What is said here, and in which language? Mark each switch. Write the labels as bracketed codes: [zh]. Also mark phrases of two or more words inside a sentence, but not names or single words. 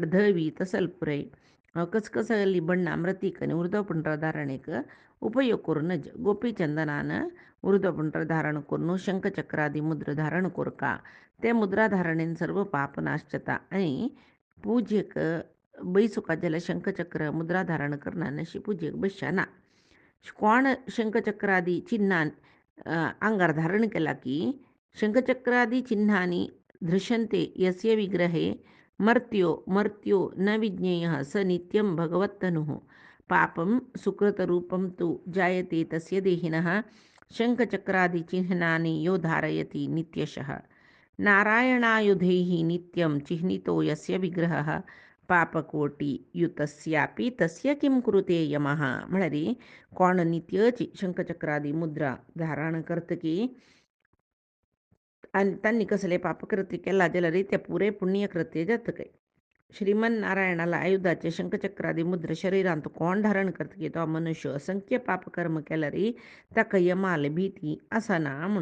[kok] धवी तसलपुरय कसकसली बಣ್ಣ मृतिक आनी उर्ध्वपुंड्र धारणेक उपयोग करून गोपीचंदनान उर्ध्वपुंड्र धारण करून शंखचक्रादी मुद्र धारण कोरका ते मुद्रा धारणेन सर्व पाप नाश जाता आनी पुजेक बैसुका जाल्यार शंखचक्र मुद्रा धारण करना अशी पुजेक बसच्या ना कोण शंखचक्रादी चिन्हान आंगार धारण केला की [sa] शंखचक्रादी चिन्हानी दृश्यन्ते यस्य विग्रहे मर्त्यो न विज्ञेयः स नित्यं भगवत्तनुः पापं सुकृतरूपं तु जायते तस्य देहिनः शंखचक्रादिचिह्नानि यो धारयति नित्यशः नारायणायुधैः नित्यं चिह्नितो यस्य विग्रहः पापकोटियुतस्यापि तस्य किं कुरुते यमः [kok] म्हळ्यार कोण नित्यची शंखचक्रादी मुद्रा धारण करतकी आनी तांणी कसले पापकृत्य केला जाल्यार ते पुरे पुण्यकृत्य जाता खंय श्रीमन नारायणाला आयुधाचे शंखचक्रादी मुद्र शरिरांत कोण धारण करतकी तो मनुष्य असंख्य पापकर्म केल्यार ताका यमाल भीती आसना म्हूण